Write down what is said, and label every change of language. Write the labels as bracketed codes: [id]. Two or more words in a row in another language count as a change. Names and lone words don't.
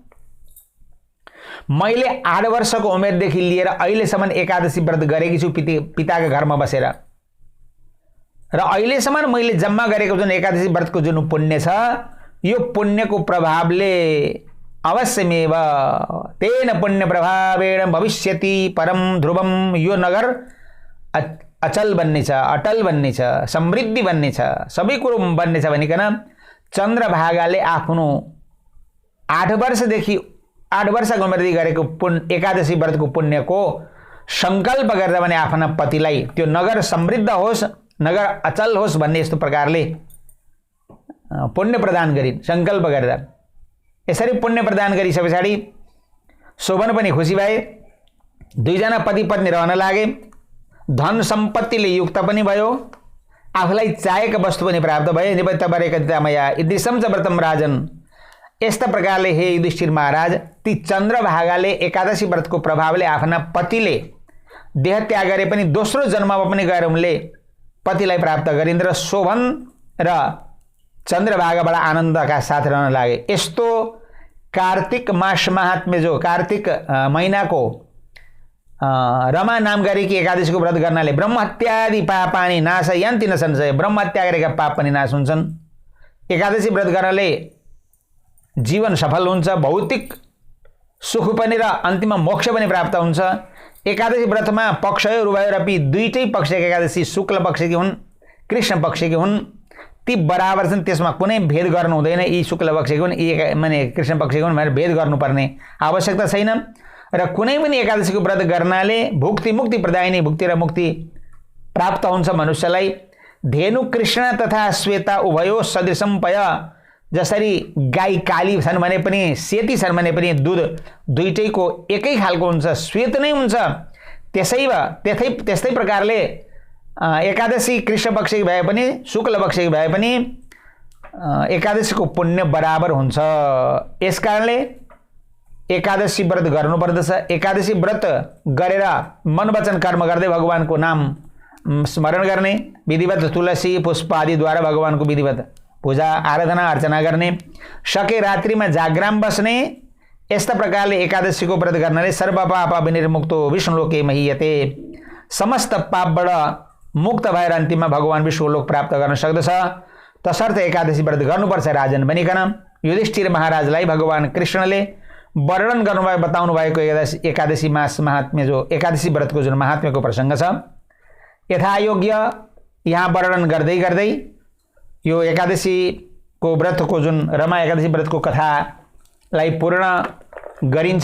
[ne] मैले 8 वर्षको उमेरदेखि लिएर अहिलेसम्म एकादशी व्रत गरेकी छु पिताका घरमा बसेर, र अहिलेसम्म मैले जम्मा गरेको जुन एकादशी व्रतको जुन पुण्य छ यो पुण्यको प्रभावले अवश्यमेव [sa] तेन पुण्य प्रभावेण भविष्यति परम ध्रुवम, [ne] यो नगर अचल बन्नेछ, अटल बन्नेछ, समृद्धि बन्नेछ, सबै कुरो बन्नेछ भनिकन चन्द्रभागाले आफ्नो 8 वर्षको उमेरदेखि गरेको एकादशी व्रतको पुण्यको संकल्प गरेर भने आफ्ना पतिलाई त्यो नगर समृद्ध होस्, नगर अचल होस् भन्ने यस्तो प्रकारले पुण्य प्रदान गरिन् संकल्प गरेर। यसरी पुण्य प्रदान गरिसके पछाडि शोभन पनि खुसी भए, दुईजना पति पत्नी रहन लागे, धन सम्पत्तिले युक्त पनि भयो, आफूलाई चाहेका वस्तु पनि प्राप्त भए। [sa] निबद्धमया ईदृशं च व्रतम राजन, [ne] यस्ता प्रकारले हे युधिष्ठिर महाराज ती चन्द्रभागाले एकादशी व्रतको प्रभावले आफ्ना पतिले देह त्याग गरे पनि दोस्रो जन्ममा पनि गएर उनले पतिलाई प्राप्त गरिन् र शोभन र चन्द्रभागाबाट आनन्दका साथ रहन लागे। यस्तो कार्तिक मास महात्म्य जो कार्तिक महिनाको रमा नाम गरेकी एकादशीको व्रत गर्नाले [sa] ब्रह्महत्यादि पापानि नाशयन्ति न संशय, [ne] ब्रह्महत्या गरेका पाप पनि नाश हुन्छन्। एकादशी व्रत गर्नाले जीवन सफल हुन्छ, भौतिक सुख पनि र अन्तिममा मोक्ष पनि प्राप्त हुन्छ। एकादशी व्रतमा पक्षहरू उभयरपि दुईटै पक्षका एकादशी शुक्ल पक्षकी हुन् कृष्ण पक्षकी हुन्, ती बराबर छन्, त्यसमा कुनै भेद गर्नु हुँदैन। यी शुक्ल पक्षकी हुन् यी माने कृष्ण पक्षकी हुन् भनेर भेद गर्नुपर्ने आवश्यकता छैन। र कुनै पनि एकादशीको व्रत गर्नाले [sa] भुक्ति मुक्ति प्रदायिनी [ne] भुक्ति र मुक्ति प्राप्त हुन्छ मनुष्यलाई। [sa] धेनु कृष्ण तथा श्वेता उभयो सदृशम पय, [ne] जसरी गाई काली छन् भने पनि सेती छन् भने पनि दुध दुईटैको एकै खालको हुन्छ, श्वेत नै हुन्छ। त्यस्तै प्रकारले एकादशी कृष्ण पक्षकी भए पनि शुक्ल पक्षकी भए पनि एकादशीको पुण्य बराबर हुन्छ। यसकारणले एकादशी व्रत गर्नुपर्दछ। एकादशी व्रत गरेर मन वचन कर्म गर्दै भगवानको नाम स्मरण गर्ने, विधिवत तुलसी पुष्प आदिद्वारा भगवानको विधिवत पूजा आराधना अर्चना गर्ने, सके रात्रिमा जागराम बस्ने। यस्ता प्रकारले एकादशीको व्रत गर्नाले [sa] सर्व पाप विनिर्मुक्तो विष्णुलोके महीयते, [ne] समस्त पापबाट मुक्त भएर अन्तिममा भगवान विष्णुलोक प्राप्त गर्न सक्दछ। तसर्थ एकादशी व्रत गर्नुपर्छ राजन भनिकन युधिष्ठिर महाराजलाई भगवान कृष्णले वर्णन गर्नुभयो, बताउनु भएको एकादशी मास महात्म्य जो एकादशी व्रतको जुन महात्म्यको प्रसङ्ग छ यथायोग्य यहाँ वर्णन गर्दै गर्दै यो एकादशीको व्रतको जुन रमा एकादशी व्रतको कथालाई पूर्ण गरिन्छ।